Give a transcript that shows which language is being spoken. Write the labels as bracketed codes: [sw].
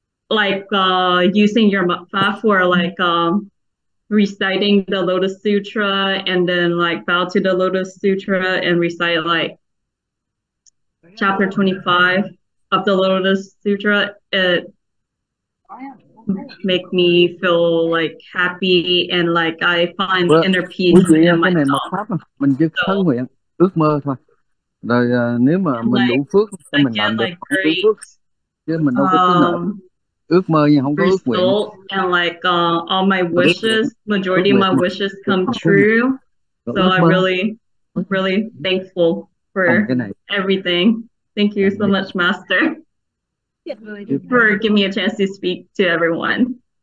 [en] like using your mukfa for like reciting the Lotus Sutra, and then like bow to the Lotus Sutra and recite like chapter 25 of the Lotus Sutra. It make me feel like happy and like I find inner peace in [vi] cái này [en] myself. [vi] mật pháp mình chỉ khấn nguyện ước mơ thôi, rồi nếu mà mình đủ phước thì mình làm được, không đủ phước chứ mình đâu có cái nợ ước mơ nhưng không có ước nguyện. [en] And like all my wishes, majority of my wishes come true. So I'm really thankful for everything. Thank you so much, Master, for giving me a chance to speak to everyone.